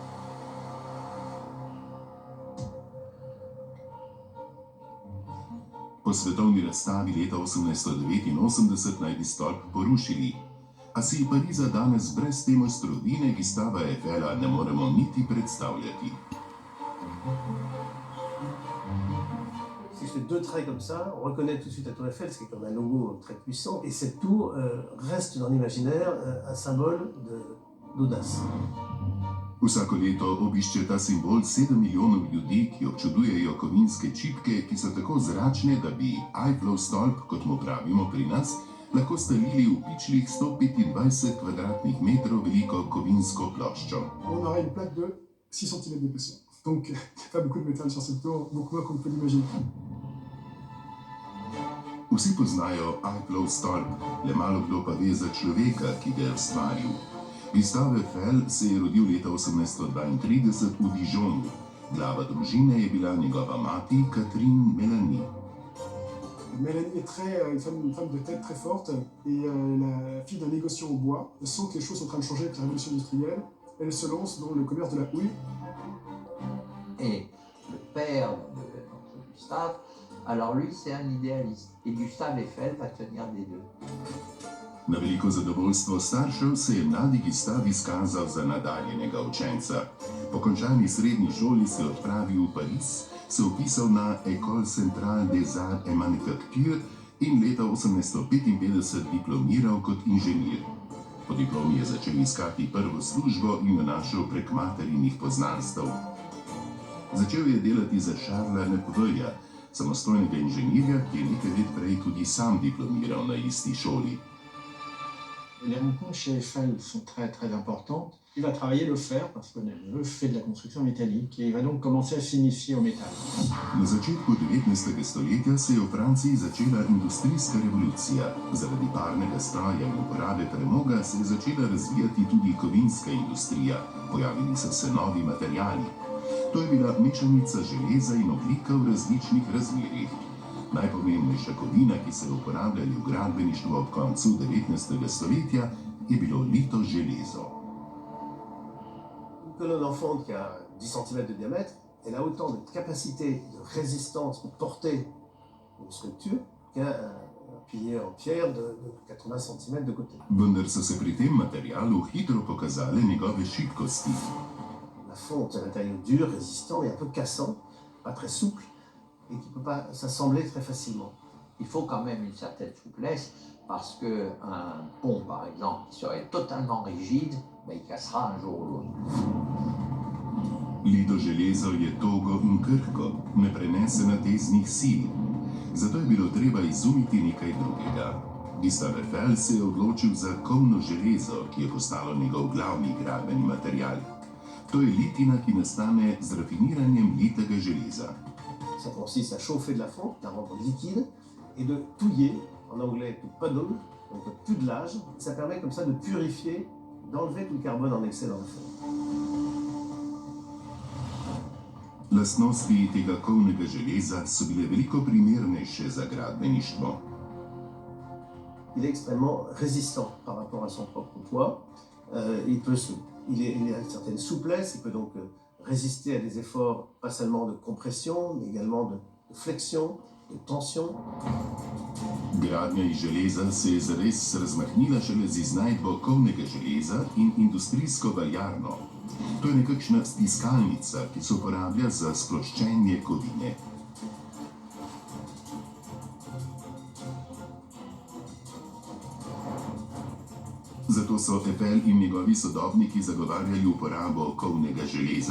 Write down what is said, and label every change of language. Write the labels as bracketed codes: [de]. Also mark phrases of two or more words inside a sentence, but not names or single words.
[sl] Po svetovni razstavi leta 1889 naj bi stolp porušili, a si Pariza danes brez te mojstrovine Gustava Eiffela ne moremo niti predstavljati. [fr] Si je fais deux traits comme ça, on reconnaît tout de suite la tour Eiffel, ce qui est comme un logo très puissant, et cette tour reste dans l'imaginaire un symbole d'audace. [sl] Vsako leto obišče ta simbol 7 milijonov ljudi, ki občudujejo kovinske čipke, ki so tako zračne, da bi Eiffelov stolp, kot mu pravimo pri nas, lahko stalili v pičlih 125 kvadratnih metrov veliko kovinsko ploščo. [fr] On aura une plaque de 6 cm d'épaisseur. Donc, il n'y a pas beaucoup de métal sur cette tour, beaucoup moins qu'on peut l'imaginer. [sl] Vsi poznajo Eiffelov stolp, le malo kdo pa ve za človeka, ki ga je ustvaril. Gustave Eiffel se je rodil leta 1832 v Dijonu. Glava družine je bila njegova mati Catherine Mélanie. [fr] Mélanie est une femme de tête très forte et la fille d'un négociant au bois. Elle sent que les choses sont en train de changer avec la révolution industrielle. Elle se lance dans le commerce de la houille. Et le père de notre Gustave, alors lui c'est un idéaliste. Et Gustave Eiffel va tenir des deux. [sl] Na veliko zadovoljstvo staršev se je mladi Gustav izkazal za nadarjenega učenca. Po končani srednji šoli se je odpravil v Pariz, se vpisal na École Centrale des Arts et Manufactures in leta 1855 diplomiral kot inženir. Po diplomi je začel iskati prvo službo in jo našel prek materinih poznanstev. Začel je delati za Charlesa Nepveuja, samostojnega inženirja, ki je nekaj let prej tudi sam diplomiral na isti šoli. [fr] Les rencontres chez Eiffel sont très très importantes. Il va travailler le fer parce que Nepveu fait de la construction métallique et il va donc commencer à s'initier au métal. [sl] Na začetku 19. stoletja se je v Franciji začela industrijska revolucija. Zaradi parnega stroja in uporabe premoga se je začela razvijati tudi kovinska industrija. Pojavili so se novi materiali. To je bila mešanica železa in ogljika v različnih razmerjih. Najpomembnejša kovina, ki se je uporabljala v gradbeništvu ob koncu 19. stoletja, je bilo lito železo. [fr] Une colonne en fonte qui a 10 cm de diamètre, elle a autant de capacité de résistance pour porter une structure qu'un pilier en pierre de 80 cm de côté. [sl] Vendar so se pri tem materialu hitro pokazale njegove šibkosti. [fr] La fonte est un matériau dur, résistant et un peu cassant, pas très souple, et qui ne peut pas s'assembler très facilement. il faut quand même une certaine souplesse parce qu'un pont, par exemple, qui serait totalement rigide, ben, il cassera un jour ou l'autre. [sl] Lito železo je togo in krhko, ne prenese nateznih sil. Zato je bilo treba izumiti nekaj drugega. Gustave Eiffel se je odločil za kovno železo, ki je postalo njegov glavni gradbeni material. To je litina, ki nastane z rafiniranjem litega železa. [fr] Ça consiste à chauffer de la fonte, la rendre liquide, et de touiller, en anglais [en] to puddle, [fr] donc pudelage. Ça permet comme ça de purifier, d'enlever tout le carbone en excès dans la fonte. [sl] Lastnosti tega kovnega železa so bile veliko primernejše za gradbeništvo. [fr] Il est extrêmement résistant par rapport à son propre poids. Il a une certaine souplesse, il peut donc résister à des efforts pas seulement de compression, mais également de flexion, de tension. [sl] Gradnja iz železa se je zares razmahnila šele z iznajdbo kovnega železa in industrijsko valjarno. To je nekakšna stiskalnica, ki se uporablja za sploščenje kovine. Zato so Eiffel in njegovi sodobniki zagovarjali uporabo kovnega železa.